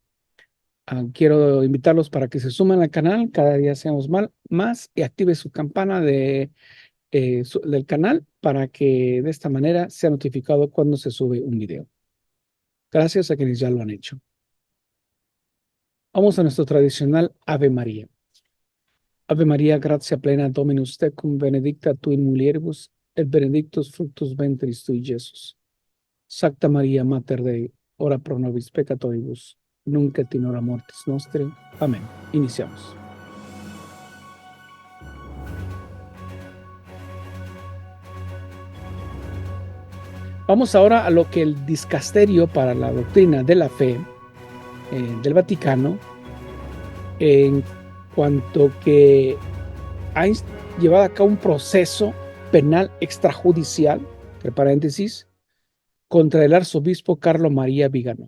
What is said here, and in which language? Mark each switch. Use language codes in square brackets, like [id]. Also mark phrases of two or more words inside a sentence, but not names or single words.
[es] Quiero invitarlos para que se sumen al canal, cada día seamos más y active su campana del canal para que de esta manera sea notificado cuando se sube un video. Gracias a quienes ya lo han hecho. Vamos a nuestro tradicional Ave María. [la] Ave María, gratia plena, Dominus tecum, benedicta tu in mulieribus, et benedictus fructus ventris tui, Iesus. Sacta María, Mater Dei, ora pro nobis peccatoribus, nunc et in hora mortis nostre. [es] Amén. Iniciamos. Vamos ahora a lo que el Dicasterio para la Doctrina de la Fe del Vaticano, en cuanto que ha llevado a cabo un proceso penal extrajudicial, entre paréntesis, contra el arzobispo Carlo María Vígano.